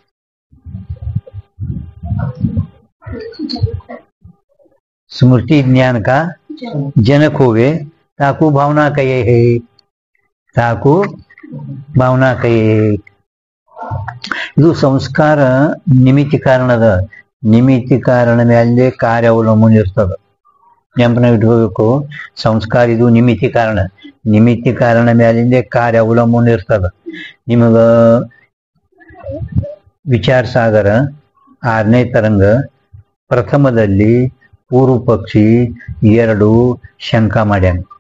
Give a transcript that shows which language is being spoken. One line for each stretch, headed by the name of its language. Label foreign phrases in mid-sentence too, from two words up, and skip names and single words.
Hindi: स्मृति ज्ञान का जनक होवे ताकू भावना कहे है, ताकू भावना कहे.
Kannada: ಇದು ಸಂಸ್ಕಾರ ನಿಮಿತ್ತಿ ಕಾರಣದ, ನಿಮಿತ್ತಿ ಕಾರಣ ಮೇಲೆ ಕಾರ್ಯ ಅವಲಂಬನೆ ಇರ್ತದೆ. ನೆನಪನ್ನ ಇಟ್ಕೋಬೇಕು. ಸಂಸ್ಕಾರ ಇದು ನಿಮಿತ್ತಿ ಕಾರಣ, ನಿಮಿತ್ತಿ ಕಾರಣ ಮೇಲಿಂದ ಕಾರ್ಯ ಅವಲಂಬನೆ ಇರ್ತದೆ. ನಿಮಗ ವಿಚಾರ ಸಾಗರ 6ನೇ ತರಂಗ ಪ್ರಥಮದಲ್ಲಿ ಪೂರ್ವ ಪಕ್ಷಿ 2 ಶಂಕ ಮಾಡ್ಯಾನ.